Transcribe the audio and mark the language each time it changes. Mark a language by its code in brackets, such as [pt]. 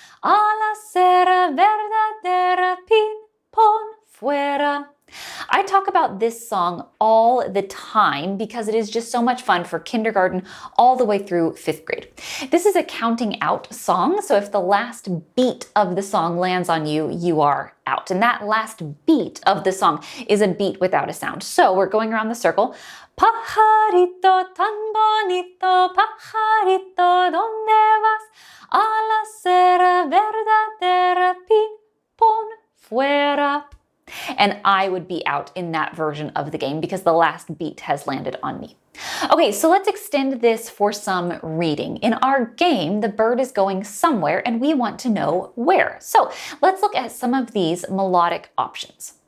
[es] A la cera verdadera, pin, pon, fuera. [en] I talk about this song all the time because it is just so much fun for kindergarten all the way through 5th grade. This is a counting out song, so if the last beat of the song lands on you, you are out. And that last beat of the song is a beat without a sound. So we're going around the circle. [es] Pajarito tan bonito, pajarito, ¿dónde vas? A la cera verdadera, pin, pon, fuera. [en] And I would be out in that version of the game because the last beat has landed on me. Okay, so let's extend this for some reading. In our game, the bird is going somewhere and we want to know where. So let's look at some of these melodic options.